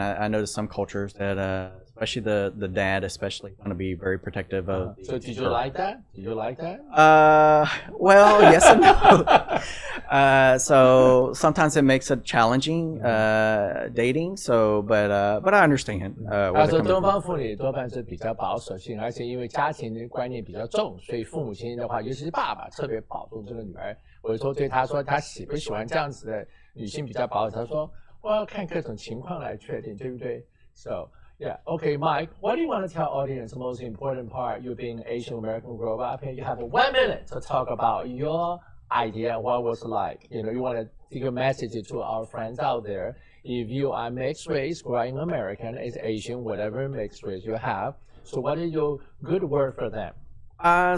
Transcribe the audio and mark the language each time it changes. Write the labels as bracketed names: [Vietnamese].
[English] I noticed some cultures that, especially the dad, especially, want to be very protective of. So did you like that? Did you like that? Well, yes and no. So sometimes it makes it challenging dating. So, but I understand. [Chinese] 他说东方妇女多半是比较保守性，而且因为家庭的观念比较重，所以父母亲的话，尤其是爸爸特别保重这个女儿。我说对他说他喜不喜欢这样子的女性比较保守，他说我要看各种情况来确定，对不对 ？ [English] So yeah, okay, Mike, what do you want to tell audience the most important part? You being Asian American grow up, and you have 1 minute to talk about your idea, what was like. You know, you want to give a message to our friends out there. If you are mixed race, growing American, is Asian, whatever mixed race you have. So what is your good word for them?